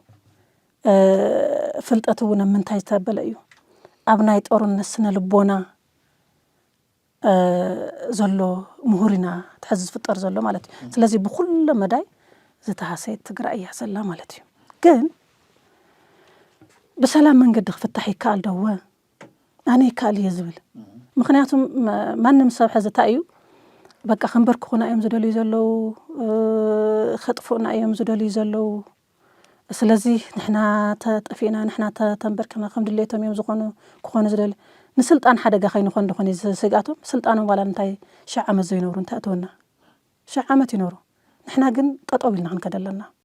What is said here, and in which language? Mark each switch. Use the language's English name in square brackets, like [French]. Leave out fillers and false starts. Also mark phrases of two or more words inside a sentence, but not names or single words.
[Tigrinya] ፍልጠቱ እውን ምንታይ ዝተበለ እዩ ኣብ ናይ ጦርነት ስነ ልቦና ዘሎ ምሁሪና ትሕዝ ዝፍጠር ዘሎ ማለት እዩ ስለዚ ብኩሉ መዳይ ዝተሃሰየት ትግራይ እያ ዘላ ማለት እዩ ግን በሰላም መንገድ ክፍታሕ ይካኣል ደወ ኣነ ይካኣል እየ ዝብል ምክንያቱም ማንም ሰብ ሕዚ ታዩ በቃ ክንበርክኹና እዮም ዝደልዩ ዘለው ክጥፉና እዮም ዝደልዩ ዘለው ስለዚ ንሕና ተጠፊና ንሕና ተንበርክና ከም ድሌቶም እዮም ክኾኑ ዝደልዩ ንስልጣን ሓደጋ ከይንኾን ድኾን ስጋቶም ስልጣኖም ዋላ እንታይ ሸዕ ዓመት ዘይነብሩ እንታይ እተወና ሸዕ ዓመት ይነብሩ ንሕና ግን ጠጠው ኢልና ክንከደለና